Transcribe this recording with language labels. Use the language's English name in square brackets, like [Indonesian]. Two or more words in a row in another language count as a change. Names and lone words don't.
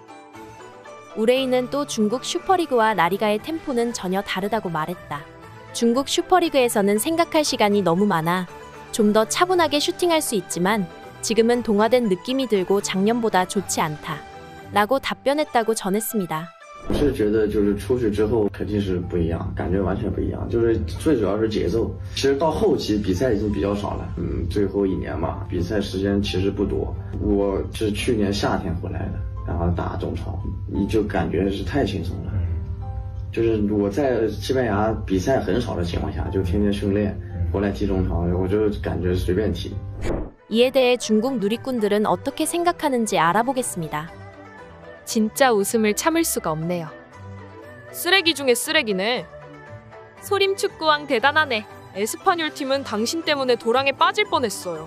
[Korean] 우레이는 또 중국 슈퍼리그와 라리가의 템포는 전혀 다르다고 말했다. 중국 슈퍼리그에서는 생각할 시간이 너무 많아 좀 더 차분하게 슈팅할 수 있지만 지금은 동화된 느낌이 들고 작년보다 좋지 않다 라고 답변했다고 전했습니다. [Chinese] 我是觉得就是出去之后肯定是不一样，感觉完全不一样，就是最主要是节奏。其实到后期比赛已经比较少了，最后1年嘛，比赛时间其实不多。我是去年夏天回来的，然后打中超，你就感觉是太轻松了。就是我在西班牙比赛很少的情况下，就天天训练，回来踢中超，我就感觉随便踢。 [Korean] 이에 대해 중국 누리꾼들은 어떻게 생각하는지 알아보겠습니다. 진짜 웃음을 참을 수가 없네요. 쓰레기 중에 쓰레기네. 소림 축구왕 대단하네. 에스파뇰 팀은 당신 때문에 도랑에 빠질 뻔했어요.